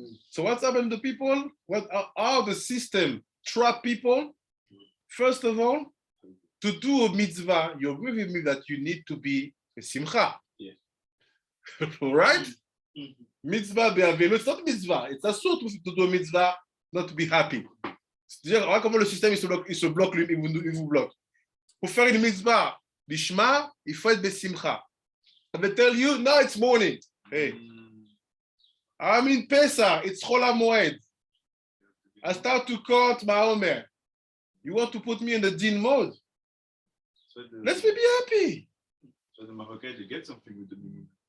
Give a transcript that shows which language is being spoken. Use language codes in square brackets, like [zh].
[en] So what's happened to people? What are the system trap people? First of all, to do a mitzvah, you agree with me that you need to be a simcha. Yeah. Right? Mitzvah be'avelu, it's not mitzvah. It's a sort to do a mitzvah, not to be happy. [fr] C'est-à-dire, regarde comment le système il se bloque, il vous bloque. Pour faire une mitzvah, bishma, il faut être besimcha. [en] I will tell you, now it's morning. Hey. I'm in Pesah, it's Chol HaMoed. I start to count my HaOmer. You want to put me in the din mode? Let me be happy. So the Marocains, you get something with the moon.